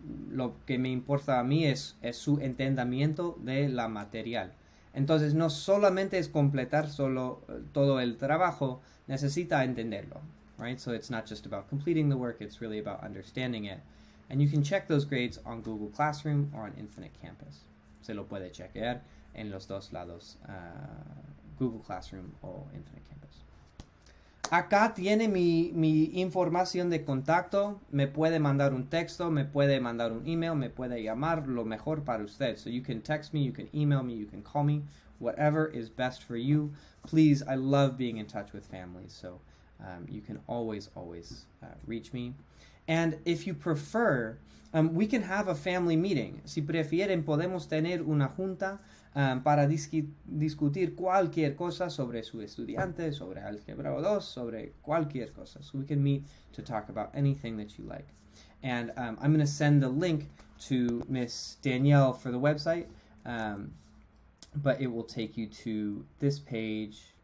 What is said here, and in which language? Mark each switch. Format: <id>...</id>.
<es>Lo que me importa a mí es su entendimiento de la material. Entonces, no solamente es completar todo el trabajo, necesita entenderlo.</es> <en>Right? So it's not just about completing the work, it's really about understanding it. And you can check those grades on Google Classroom or on Infinite Campus.</en> <es>Se lo puede chequear en los dos lados, Google Classroom o Infinite Campus. Acá tiene mi información de contacto. Me puede mandar un texto, me puede mandar un email, me puede llamar, lo mejor para usted.</es> <en>So you can text me, you can email me, you can call me, whatever is best for you. Please, I love being in touch with families, so you can always reach me. And if you prefer, we can have a family meeting.</en> <es>Si prefieren, podemos tener una junta para discutir cualquier cosa sobre su estudiante, sobre Álgebra 2, sobre cualquier cosa.</es> <en>So we can meet to talk about anything that you like. And I'm going to send the link to Miss Danielle for the website, but it will take you to this page.</en>